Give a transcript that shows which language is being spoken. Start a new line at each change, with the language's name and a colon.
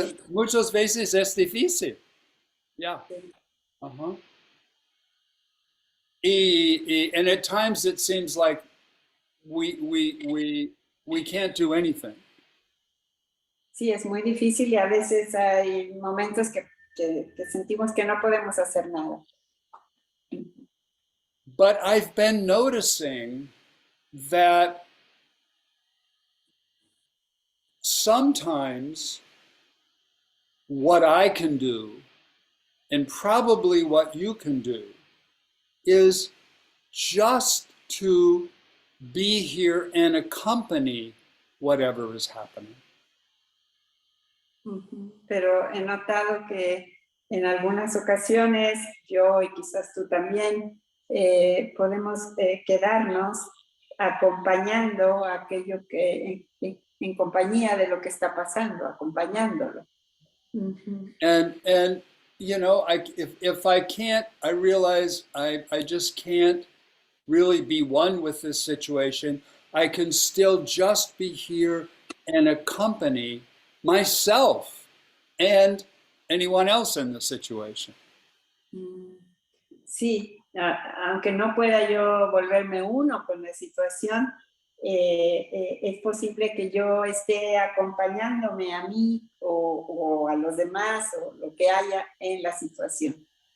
Spanish: Muchas veces es difícil. Yeah. Uh-huh.
English: And at times it seems like we can't do anything.
Spanish: Sí, es muy difícil y a veces hay momentos que sentimos que no podemos hacer nada.
English: But I've been noticing that sometimes what I can do, and probably what you can do, is just to be here and accompany whatever is happening.
Spanish: Pero he notado que en algunas ocasiones, yo y quizás tú también, podemos quedarnos acompañando aquello que en compañía de lo que está pasando, acompañándolo.
English: And you know, if I can't, I realize I just can't really be one with this situation. I can still just be here and accompany myself and anyone else in the situation.
Spanish: Sí, aunque no pueda yo volverme uno con la situación, es posible que yo esté acompañándome a mí o a los demás o lo que haya en la situación.